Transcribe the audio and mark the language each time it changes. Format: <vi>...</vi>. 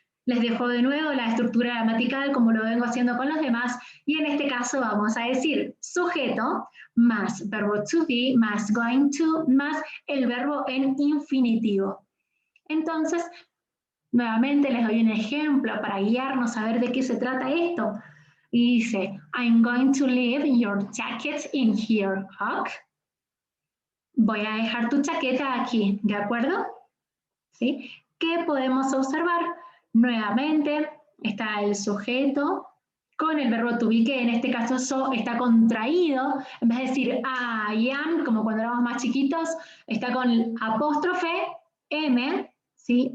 <es>Les dejo de nuevo la estructura gramatical como lo vengo haciendo con los demás y en este caso vamos a decir sujeto más verbo to be más going to más el verbo en infinitivo. Entonces, nuevamente les doy un ejemplo para guiarnos a ver de qué se trata esto. Y dice,</es> <en>I'm going to leave your jacket in here, Huck.</en> <es>Voy a dejar tu chaqueta aquí, ¿de acuerdo? ¿Sí? ¿Qué podemos observar? Nuevamente está el sujeto con el verbo to be, que en este caso so está contraído. En vez de decir</es> <en>I am,</en> <es>como cuando éramos más chiquitos, está con apóstrofe M, ¿sí?</es>